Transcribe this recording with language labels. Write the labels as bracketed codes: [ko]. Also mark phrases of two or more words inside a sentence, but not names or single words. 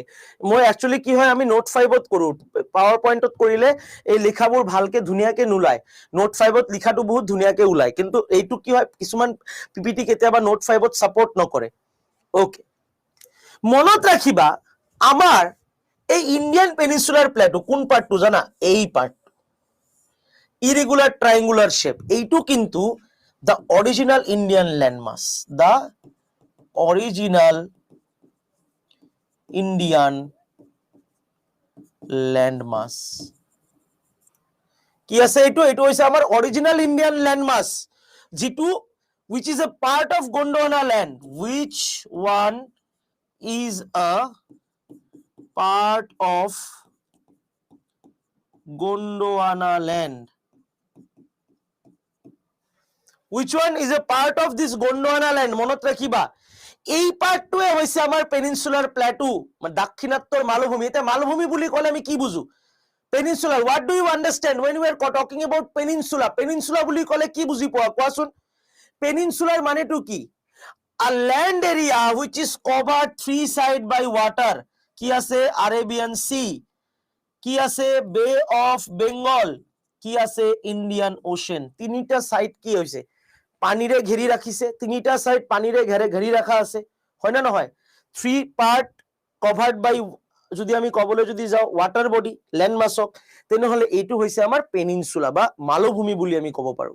[as] মই একচুয়ালি কি হয়, আমি নোট 5ত কৰো, পাৱাৰ পইণ্টত কৰিলে এই লিখাবোৰ ভালকে ধুনীয়াকে নোলায়, নোট 5ত লিখাটো বহুত ধুনীয়াকে ওলায়, কিন্তু এইটো কি হয় কিছুমান পিপিটি কেতিয়াবা নোট 5ত সাপোর্ট নকৰে। ওকে, মনত ৰাখিবা আমাৰ এই [en] Indian peninsular plate [as] কোন পাৰ্টটো জানা? এই পাৰ্ট, [en] irregular triangular shape, [as] এইটো কিন্তু [en] the original Indian landmass, the original Indian landmass [as] কি আছে এইটো? এইটো হৈছে আমাৰ [en] original Indian landmass, যিটো which is a part of Gondwana land, which one is a part of Gondwana land, which one is a part of this Gondwana land? [as] মনত ৰাখিবা এই পাৰ্টটোৱে হৈছে আমাৰ [en] peninsular plateau, [as] দাক্ষিণাত্যৰ মালভূমি। এতিয়া মালভূমি বুলি ক'লে আমি কি বুজো? পেনিনসুলাৰ, [en] what do you understand when we are talking about peninsula? [as] পেনিনসুলা বুলি ক'লে কি বুজি পোৱা কোৱাচোন? পেনিনসুলাৰ মানেটো কি? [en] a land area which is covered three side by water, [as] কি আছে? আৰেবিয়ান সি, কি আছে? বে অফ বেঙ্গল, কি আছে? ইন্ডিয়ান ওশেন। তিনিটা সাইড কি হৈছে? পানীৰে ঘেৰি ৰাখিছে, তিনিটা সাইড পানীৰে ঘেৰি ৰাখা আছে, হয় না নহয়? [en] 3 part covered by, [as] যদি আমি কবলৈ যদি যাওঁ [en] water body, land mass, [as] তেনেহলে এইটো হৈছে আমাৰ পেনিনসুলা বা মালভূমি বুলি আমি ক'ব পাৰো।